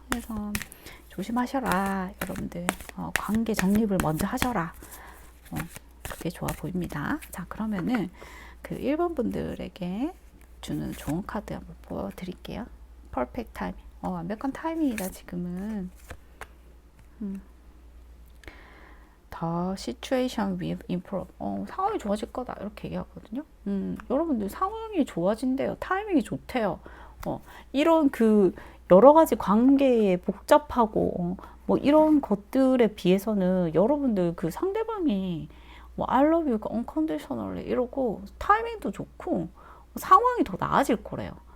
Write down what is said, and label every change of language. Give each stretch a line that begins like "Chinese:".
Korean: 그래서 조심하셔라, 여러분들. 관계 정립을 먼저 하셔라. 그게 좋아 보입니다. 자, 그러면은 그 1번 분들에게 주는 좋은 카드 한번 보여드릴게요. 퍼펙트 타이밍. 완벽한 타이밍이다, 지금은.
English: The situation will improve.
Korean: 상황이 좋아질 거다, 이렇게 얘기하거든요. 여러분들 상황이 좋아진대요. 타이밍이 좋대요. 이런 여러 가지 관계에 복잡하고 뭐 이런 것들에 비해서는 여러분들 그 상대방이 뭐
English: I love you unconditionally
Korean: 이러고 타이밍도 좋고 상황이 더 나아질 거래요.